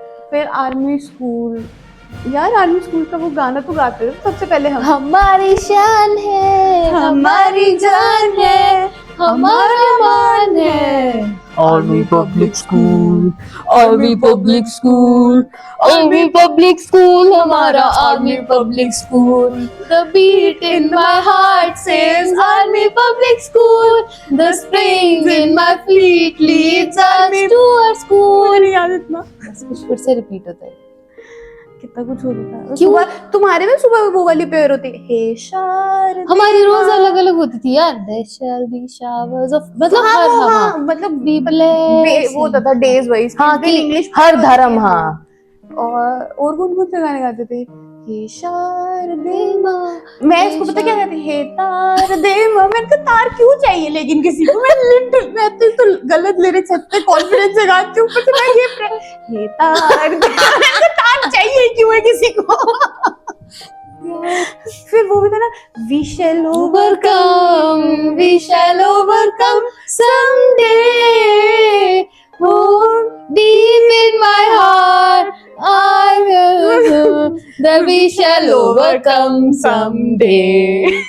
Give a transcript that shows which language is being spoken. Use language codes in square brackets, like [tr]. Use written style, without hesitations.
[hi] फिर army school, यार army school का वो गाना तो गाते थे सबसे पहले हम, हमारी शान है, हमारी जान है, हमारा मान है। Army public school, army public school, army public school, हमारा army public school. [en] The beat in my heart says army public school. The springs in my feet leads us to our school. [hi] मुझे याद इतना, बस कुछ फिर से repeat होता है। कितना कुछ होता था। क्यों? सुबह तुम्हारे में सुबह वो वाली प्रेयर होती है, हे शारदे हमारी रोज माँ। अलग अलग होती थी यार। [en] There shall be showers of, [hi] मतलब हाँ, हर हाँ, हाँ मतलब [en] be blessed। [hi] वो होता था डेज वाइज, हाँ कि इंग्लिश हर धर्म, हाँ। और कौन से गाने गाते थे, हे शारदे माँ, मैं इसको पता क्या कहती, हे तार दे माँ। मैंने कहा तार क्यों चाहिए लेकिन किसी को, मैं तो गलत लिरिक्स है, कॉन्फिडेंस से गाती हूँ, पर मैं ये हे तार दे, मैंने कहा तार चाहिए क्यों है किसी को। फिर वो भी था ना, [en] we shall overcome, we shall overcome someday. Oh, deep in my heart, I will that we shall overcome someday.